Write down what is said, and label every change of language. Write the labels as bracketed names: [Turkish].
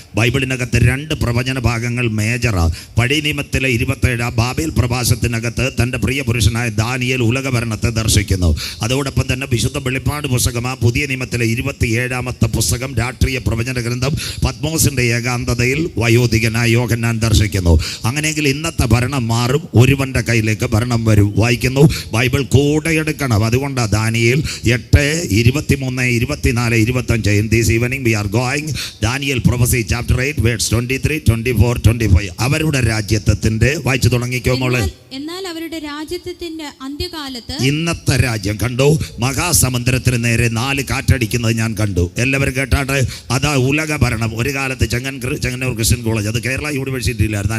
[Malayalam] ബൈബിളിനകത്ത് 2 പ്രവചന ഭാഗങ്ങൾ മേജറാ. പഴയ നിയമത്തിലെ 27 ബാബേൽ പ്രവാസത്തിനകത്ത് തൻ്റെ പ്രിയ പുരുഷനായ ദാനിയേൽ ഉലകഭരണത്തെ ദർശിക്കുന്നു. അതോടൊപ്പം തന്നെ വിശുദ്ധ വെളിപ്പാട് പുസ്തകമാ പുതിയ നിയമത്തിലെ 27ാമത്തെ പുസ്തകം, രാഷ്ട്രീയ പ്രവചന ഗ്രന്ഥം, പത്മോസിന്റെ ഏകാന്തതയിൽ വയോധികനായ യോഹന്നാൻ ദർശിക്കുന്നു. അങ്ങനെയെങ്കിൽ ഇന്നത്തെ ഭരണം മാറും, ഒരുവന്റെ കയ്യിലേക്ക് ഭരണം വരും. വായിക്കുന്നു. ബൈബിൾ കൂടെ എടുക്കണം. അതുകൊണ്ടാണ് Daniel [English] 8 23 24 25 in this evening we are going Daniel prophecy chapter 8 verse 23 24 25. [Malayalam] അവരുടെ രാജ്യത്വത്തിന്റെ വായിച്ചു തുടങ്ങിക്കോ മോളെ. എന്നാൽ അവരുടെ രാജ്യത്വത്തിന്റെ അന്ത്യകാലത്ത് ഇന്നത്തെ രാജ്യം കണ്ടു. മഹാസമുദ്രത്തിന് നേരെ 4 കാറ്റടിക്കുന്നത് ഞാൻ കണ്ടു. എല്ലാവരും കേട്ടാട്ടെ. അതാ ഉലക ഭരണം. ഒരു കാലത്ത് ചെങ്ങന്നൂർ ക്രിസ്ത്യൻ കോളേജ്, അത് കേരള യൂണിവേഴ്സിറ്റിയിലായിരുന്നു.